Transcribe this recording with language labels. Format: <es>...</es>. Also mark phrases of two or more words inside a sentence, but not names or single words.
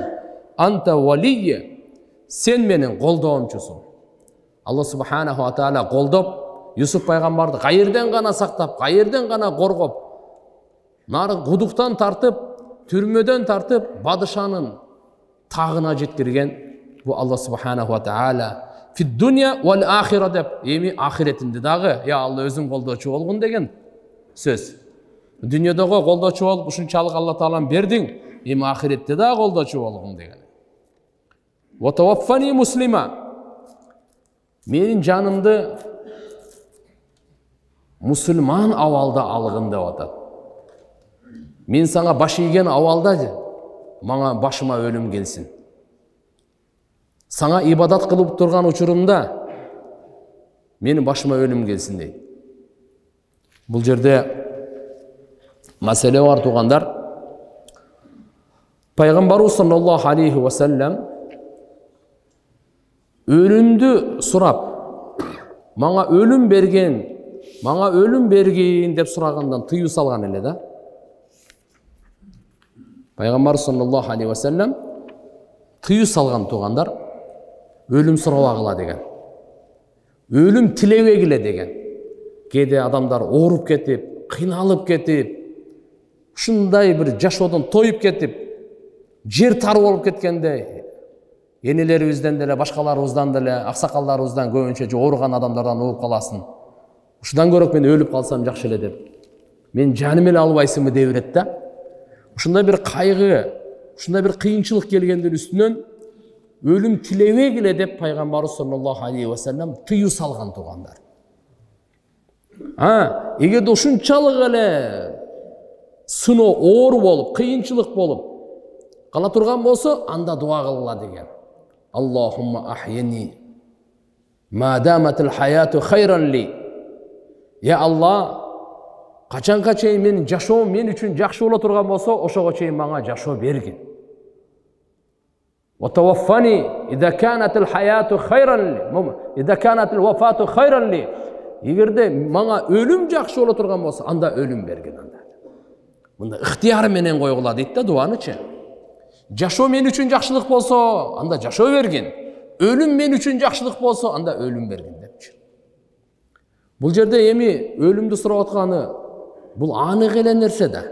<ar>أنت وليي,</ar> <ky>сен менин колдоомчусуң.</ky> <ar>الله سبحانه وتعالى</ar> <ky>колдоп, Юсуп пайгамбарды кайерден гана сактап, кайерден гана коргоп, нары кудуктан тартып, түрмөдөн тартып, бадышанын тагына жеткирген бу</ky> <ar>الله سبحانه وتعالى. في الدنيا والآخرة</ar> <ky>деп, эми ахиретинде дагы, я Алла өзүң колдоочу болгун деген сөз. Дүйнөдөгү колдоочу болуп ушунчалык Алла Таалам бердиң, эми ахиретте да колдоочу болгун деген.</ky> <ar>وتوفني مسلما,</ar> <ky>менин жанымды мусулман абалда алгын деп атат. Мен саңа баш ийген абалда мага башыма өлүм келсин. Саңа ибадат кылып турган учурумда менин башыма өлүм келсин дейт. Бул жерде маселе бар тугандар. Пайгамбарыбыз</ky> <ar>صلى الله عليه وسلم</ar> <ky>өлүмдү сурап, мага өлүм бергин деп сурагандан тыюу салган эле да. Пайгамбар</ky> <ar>صلى الله عليه وسلم</ar> <ky>тыюу салган тугандар, өлүм сурабагыла деген. Өлүм тилебегиле деген. Кээде адамдар ооруп кетип, кыйналып кетип, ушундай бир жашоодон тоюп кетип, жер тар болуп кеткенде, энелерибизден деле, башкаларыбыздан деле, аксакалдарыбыздан көбүнчө ооруган адамдардан угуп каласың. Ушундан көрөк мен өлүп калсам жакшы эле деп. Мен жаным эле албайсыңбы деп берет да. Ушундай бир кайгы, ушундай бир кыйынчылык келгендин үстүнөн өлүм тилебегиле деп пайгамбарыбыз</ky> <ar>صلى الله عليه وسلم</ar> <ky>тыюу салган тугандар. Эгерде ушунчалык эле сыноо оор болуп, кыйынчылык болуп кала турган болсо, анда дуа кылгыла деген.</ky> <ar>اللهم أحيني ما دامت الحياة خيرا لي.</ar> <ky>Я Алла, качанга чейин менин жашоом мен үчүн жакшы боло турган болсо, ошого чейин мага жашоо бергин.</ky> <ar>وتوفني إذا كانت الحياة خيرا لي، إذا كانت الوفاة خيرا لي, иза канатил вафату хайран ли.</ar> <ky>Эгерде мага өлүм жакшы боло турган болсо, анда өлүм бергин анда. Мында ыктыяр менен койгула дейт да дуанычы. Жашоо мен үчүн жакшылык болсо, анда жашоо бергин. Өлүм мен үчүн жакшылык болсо, анда өлүм бергин депчи. Бул жерде эми өлүмдү сурап атканы бул анык эле нерсе да.</ky>